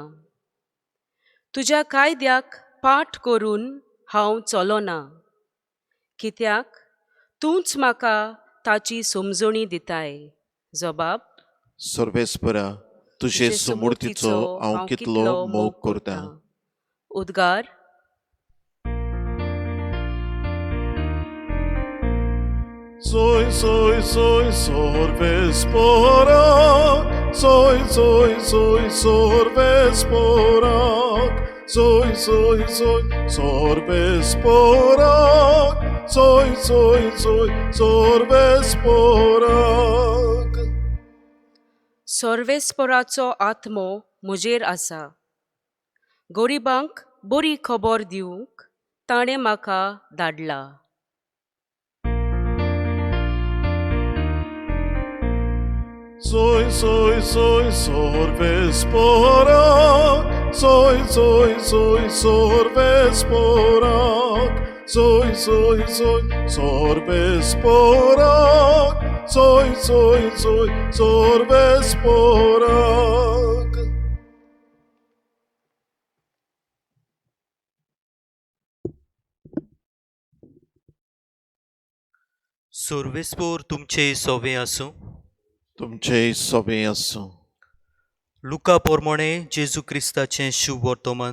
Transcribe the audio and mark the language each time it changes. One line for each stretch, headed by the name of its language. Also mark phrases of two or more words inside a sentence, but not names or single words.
Konkani: तुज्या कायद्याक पाठ करून हांव चलोना कित्याक तूंच म्हाका ताची समजणी दिताय. जबाब. सर्वेस्परा, तुजे समूर्तीचो हांव कितलो मोग करतां. उद्गार. Soy, soy, soy, sorvesporak. Soy, soy, soy, sorvesporak. soy, soy, soy, sorbesporak, soy, soy, soy, sorbesporak. सर्वेस्पराचो आत्मो म्हजेर आसा. गरिबांक बरी खबर दिवंक ताणें म्हाका धाडला. Soy, soy, soy, sorbesporak, soy, soy, soy, sorbesporak, soy, soy, soy, sorbesporak, soy, soy, soy, sorbesporak. सर्वेस्पोर तुमचे सोवे आसूं. तुमचे सोबे आसूं. लुका पोरमोणे जेजू क्रिस्ताचें शुभ वर्तमान.